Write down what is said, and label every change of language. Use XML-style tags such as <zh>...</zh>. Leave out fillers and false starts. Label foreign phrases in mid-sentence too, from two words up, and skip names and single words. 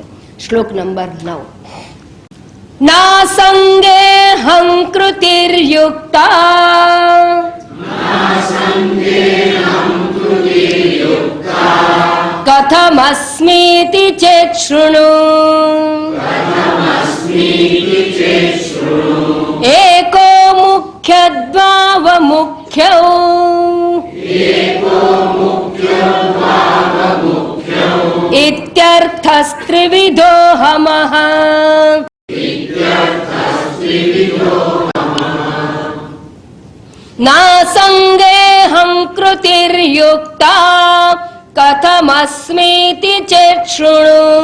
<gu>શ્લોક નંબર</gu> <sa>9. ना संगे हंकृतिर्युक्ता कथमस्मीति चेत शृणु एको मुख्यद्वाव मुख्यौ इत्यर्थस्त्रिविधो हमः नासंगे हम कृतिर्युक्ता कथमस्मीति चेत् शृणु</sa>